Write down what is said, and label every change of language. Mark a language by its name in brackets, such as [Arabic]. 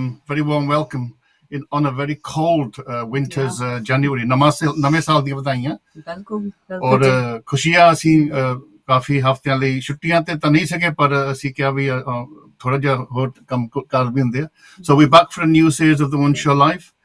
[English] Very warm welcome on a very cold winter's January. [Punjabi] Name saal ਦੀਆਂ ਵਧਾਈਆਂ। ਬਿਲਕੁਲ ਔਰ ਖੁਸ਼ੀਆਂ ਅਸੀਂ ਕਾਫੀ ਹਫ਼ਤਿਆਂ ਲਈ ਛੁੱਟੀਆਂ ਤੇ ਤਾਂ ਨਹੀਂ ਸਕੇ, ਪਰ ਅਸੀਂ ਕਿਹਾ ਵੀ ਥੋੜਾ ਜਿਹਾ ਹੋਰ ਕੰਮ ਕਰ ਵੀ ਹੁੰਦੇ ਆ। [English] So we're back for a new series of the One Show Live.